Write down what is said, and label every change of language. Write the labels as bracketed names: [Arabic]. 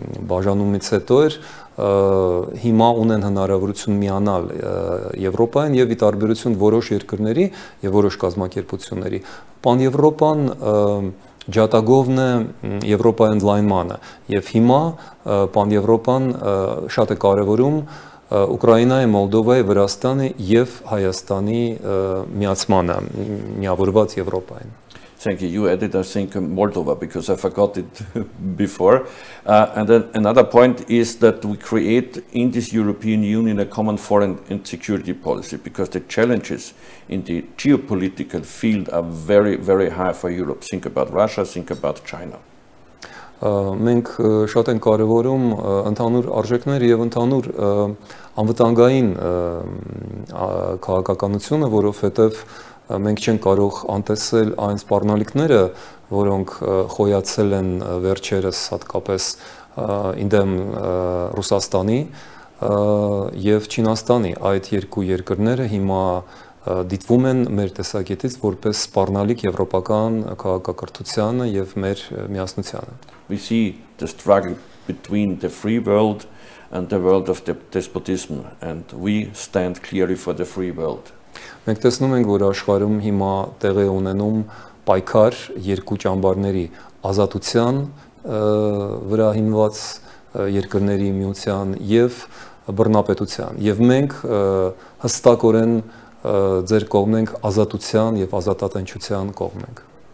[Armenian] բաժանումից հետո էր հիմա ունեն հնարավորություն միանալ Եվրոպային եւ ի տարբերություն որոշ երկրների եւ որոշ կազմակերպությունների PanEuropan ջատագովն է Եվրոպայի ընդլայնմանը եւ հիմա PanEuropan շատ է կարեւորում Ուկրաինայի, Մոլդովայի, Վրաստանի եւ Հայաստանի միացմանը միավորված Եվրոպային. [English] Thank you. You added, I think, Moldova, because I forgot it before. And then another point is that we create in this European Union a common foreign and security policy, because the challenges in the geopolitical field are very, very high for Europe. Think about Russia, think about China. [Armenian] Մենք շատ են կարևորում ընդհանուր արժեքներ եւ ընդհանուր անվտանգային քաղաքականությունը, որովհետեւ մենք չենք կարող անտեսել այն սպառնալիքները, որոնք խոյացել են վերջերս հատկապես ինդեմ Ռուսաստանի եւ Չինաստանի այդ երկու երկրները հիմա դիտվում են մեր տեսակետից որպես սպառնալիք եվրոպական քաղաքակրթությանը եւ մեր միասնությանը. [English] We see the struggle between the free world and the world of the despotism, and we stand clearly for the free world. [Armenian] Մենք տեսնում ենք, որ աշխարհում հիմա տեղի ունենում պայքար երկու ճամբարների ազատության վրա հիմնված երկրների միության եւ բռնապետության, եւ մենք հստակորեն ձեր կողմն ենք ազատության եւ ազատատենչության կողմն ենք.